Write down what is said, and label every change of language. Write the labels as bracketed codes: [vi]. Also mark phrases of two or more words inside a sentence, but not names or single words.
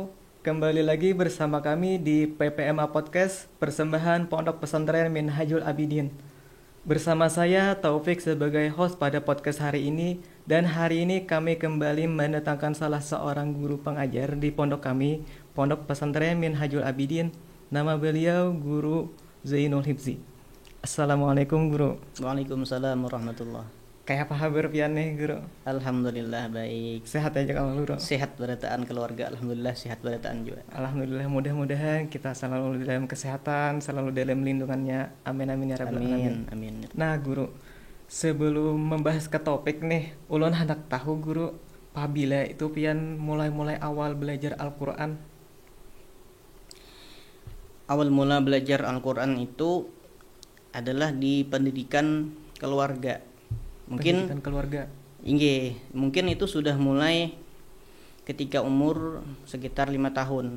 [bjn] Kembali lagi bersama kami di PPMA Podcast, persembahan Pondok Pesantren Minhajul Abidin. Bersama saya Taufik sebagai host pada podcast hari ini, dan hari ini kami kembali mendatangkan salah seorang guru pengajar di pondok kami, Pondok Pesantren Minhajul Abidin. Nama beliau Guru Zainul Hibzi. Assalamualaikum Guru. [ar] وعليكم السلام ورحمة الله. [bjn] Kayak apa kabar pian nih Guru? Alhamdulillah baik. Sehat aja kalau Guru? Sehat berataan keluarga, alhamdulillah sehat berataan juga. Alhamdulillah, mudah-mudahan kita selalu dalam kesehatan, selalu dalam lindungannya. [ar] آمين آمين يا رب العالمين. [bjn] Amin. Nah Guru, sebelum membahas ke topik nih, ulun hendak tahu Guru, pabila itu pian mulai awal belajar Al-Quran? Awal mula belajar Al-Quran itu adalah di pendidikan keluarga. Mungkin Pendidikan keluarga. mungkin itu sudah mulai ketika umur sekitar 5 tahun.